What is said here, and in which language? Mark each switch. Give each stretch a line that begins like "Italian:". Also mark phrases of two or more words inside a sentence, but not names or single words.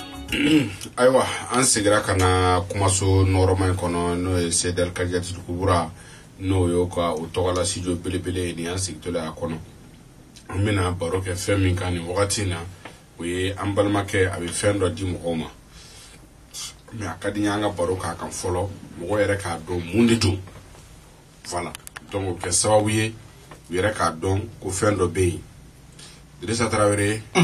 Bambara: Aywa an segira kana kumaso normal kono no Sedel Kadiatou Kubura no yo ka o togala studio belebele ni an sigitola kono amina baro ke fɛn min kan ni wagati na o ye an balimakɛ a bɛ fɛn dɔ di mɔgɔw ma mais a ka di n ye an ka baro k'a kan fɔlɔ mɔgɔ yɛrɛ k'a dɔn mun de don
French: voilà donc
Bambara: o kɛ sababu ye u yɛrɛ k'a dɔn ko fɛn dɔ bɛ yen Idrissa Traoré